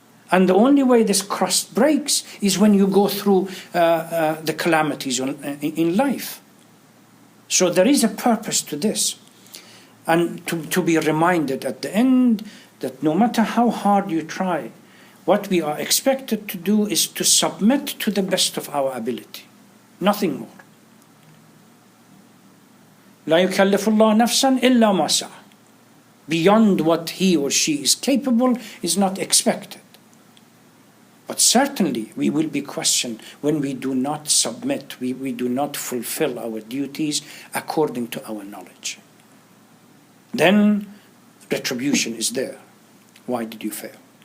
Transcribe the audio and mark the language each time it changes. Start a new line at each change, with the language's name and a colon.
English: And the only way this crust breaks is when you go through the calamities in life. So there is a purpose to this. And to be reminded at the end that no matter how hard you try, what we are expected to do is to submit to the best of our ability. Nothing more.
Arabic: لا يكلف الله نفسا إلا ما سعى.
English: Beyond what he or she is capable is not expected. But certainly we will be questioned when we do not submit, we do not fulfill our duties according to our knowledge. Then retribution is there. Why did you fail?